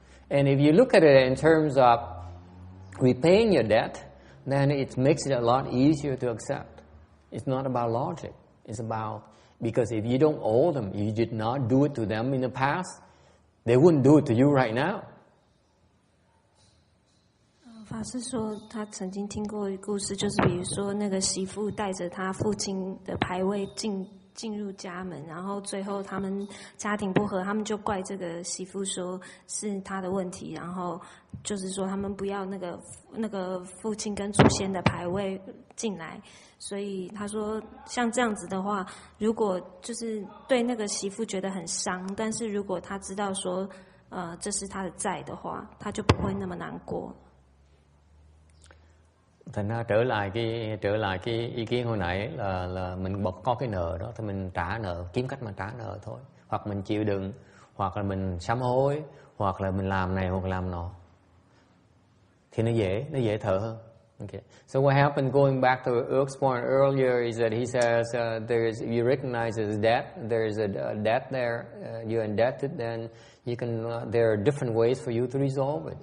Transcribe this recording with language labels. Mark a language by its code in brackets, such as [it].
[en] And if you look at it in terms of repaying your debt, then it makes it a lot easier to accept. It's not about logic. It's about, because if you don't owe them, you did not do it to them in the past, they wouldn't do it to you right now. [zh] 法师说，他曾经听过一个故事，就是比如说那个媳妇带着他父亲的牌位进入家门，然后最后他们家庭不和，他们就怪这个媳妇说是他的问题，然后就是说他们不要那个父亲跟祖先的牌位进来，所以他说像这样子的话，如果就是对那个媳妇觉得很伤，但是如果他知道说这是他的债的话，他就不会那么难过。 [vi] Thành ra trở lại cái ý kiến hồi nãy là mình có cái nợ đó thì mình trả nợ, kiếm cách mà trả nợ thôi, hoặc mình chịu đựng, hoặc là mình sám hối, hoặc là mình làm này hoặc làm nọ, thì nó dễ thở hơn. [en] Okay. So what happened, going back to Eric's point earlier, is that he says you recognize as debt, there is a debt there, you're indebted, then you can there are different ways for you to resolve it.